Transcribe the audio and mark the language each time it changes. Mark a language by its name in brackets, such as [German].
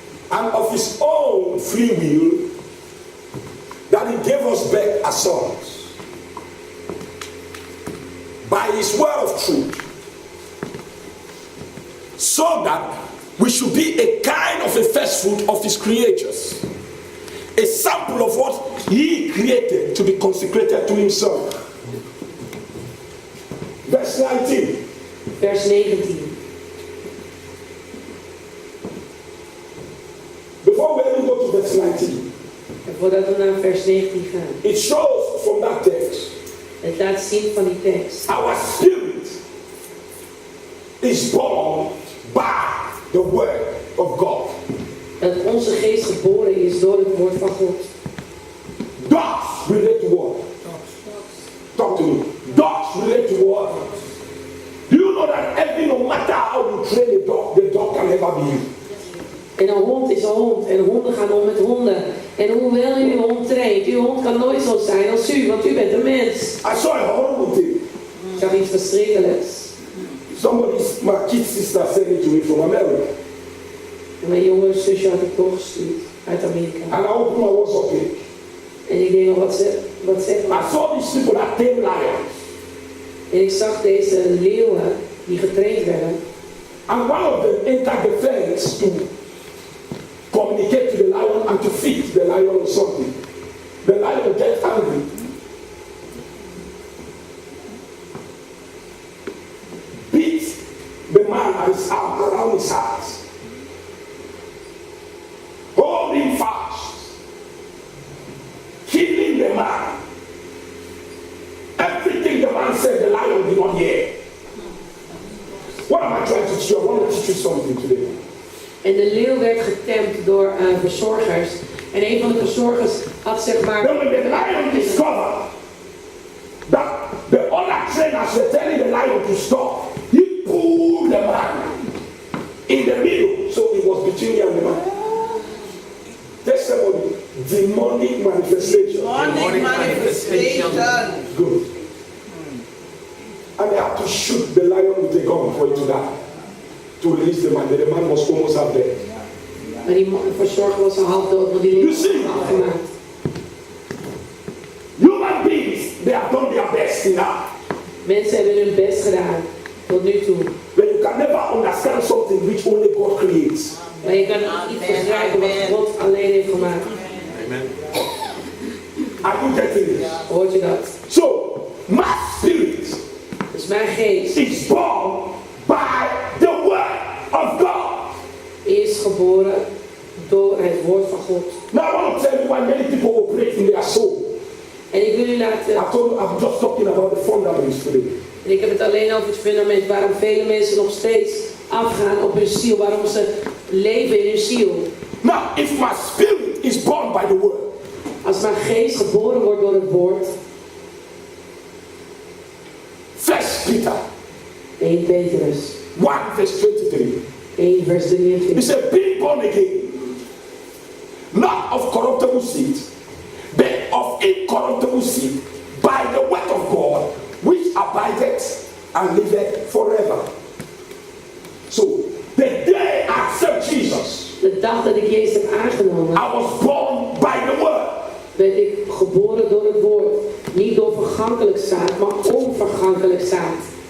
[English] And of his own free will, that he gave us back as sons by his word of truth, so that we should be a kind of a first fruit of his creatures, a sample of what he created to be consecrated to himself. Verse 19. [Dutch] Vers 19. [English] Before we even go to verse [Dutch] voordat we naar vers 19 gaan. [English] It shows from that text. [Dutch] Het laat zien van die tekst. [English] Our spirit is born by the word of God. [Dutch] Dat onze geest geboren is door het woord van God. [English] Dogs relate to what? Talk to me. Dogs relate to what? Do you know that no matter how you train the dog can never be you? [Dutch] En een hond is een hond. En honden gaan om met honden. En hoewel u uw hond traint, uw hond kan nooit zo zijn als u, want u bent een mens. [English] I saw a horrible thing. [Dutch] Ik zag iets verschrikkelijks. [English] My kid sister sent it to me from America. [Dutch] En mijn jonge zusje had ik doorgestuurd uit Amerika. [English] And I opened my WhatsApp page. [Dutch] En ik denk, wat zegt [English] I saw these people that tame lions. [Dutch] En ik zag deze leeuwen die getraind werden. [English] And one of them entered the fence to communicate to the lion and to feed the lion or something. The lion gets angry. Beat the man and his arm around his heart. Hold him fast. Killing the man. Everything the man said, the lion did not hear. What am I trying to teach you? I want to teach you something today. [Dutch] En de leeuw werd getemd door verzorgers. En een van de verzorgers had zeg maar... [English] Then when the lion discovered that the other trainers were telling the lion to stop, he pulled the man in the middle. So it was between him and the man. Tell somebody, demonic manifestation. Demonic manifestation. Good. And they had to shoot the lion with a gun for it to die. To release the man. The man was almost up there. [Dutch] Maar die verzorger was al half dood, want die leeuw was afgemaakt. [English] Human beings, they have done their best enough. [Dutch] Mensen hebben hun best gedaan, tot nu toe. [English] But you can never understand something which only God creates. [Dutch] Maar je kan niet begrijpen wat God alleen heeft gemaakt. [English] Amen. Are you getting it? [Dutch] Hoort je dat? [English] So, my spirit [Dutch] Dus mijn geest [English] is born by the word of God. [Dutch] is geboren door het woord van God. [English] Now I want to tell you why many people operate in their soul. [Dutch] En ik wil u laten... [English] I told you I'm just talking about the fundamentals today. [Dutch] En ik heb het alleen over het fundament waarom vele mensen nog steeds afgaan op hun ziel. Waarom ze leven in hun ziel. [English] Now, if my spirit is born by the word. [Dutch] Als mijn geest geboren wordt door het woord. [English] 1 Peter [Dutch] 1 Petrus [English] 1 verse 23. [Dutch] 1 vers 23. [English] He said, being born again, not of corruptible seed, but of incorruptible seed, by the word of God, which abideth and liveth forever. So, the day I accept Jesus, [Dutch] De dag dat ik Jezus heb aangenomen, I was born by the word. werd ik geboren door het woord. Niet door vergankelijk zaad, maar onvergankelijk zaad.